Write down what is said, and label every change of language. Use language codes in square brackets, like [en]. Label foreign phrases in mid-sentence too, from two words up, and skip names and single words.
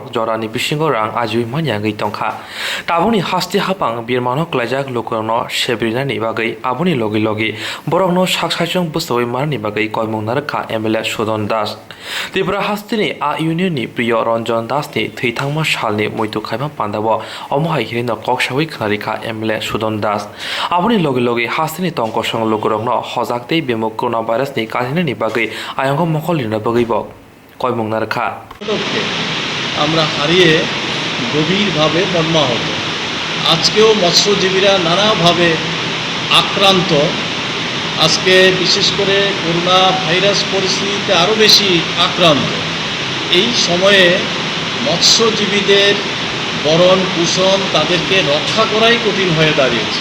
[trk] jorani bisingo rang ajiwi manyangei tongkha taboni haste hapang birmano klaijak lokorno sebrinani bagai aboni logi borokno saksajong busoi marni bagai koimung narkha MLA Sudon Das Tipra hastini a unioni priyo Ranjan Das ni thithangma salni moitu khaima pandabo omohai hirino koksawai khnarikha MLA Sudon Das aboni logi hastini tongkosong lokorokno hojakte bemo coronavirus ni kahinani bagai ayongo mokholina bagaibo koimung narkha [bn] আমরা হারিয়ে গভীরভাবে মর্মাহত। আজকেও মৎস্যজীবীরা নানাভাবে আক্রান্ত। আজকে বিশেষ করে করোনা ভাইরাস পরিস্থিতিতে আরও বেশি আক্রান্ত। এই সময়ে মৎস্যজীবীদের বরণ পোষণ তাদেরকে রক্ষা করাই কঠিন হয়ে দাঁড়িয়েছে।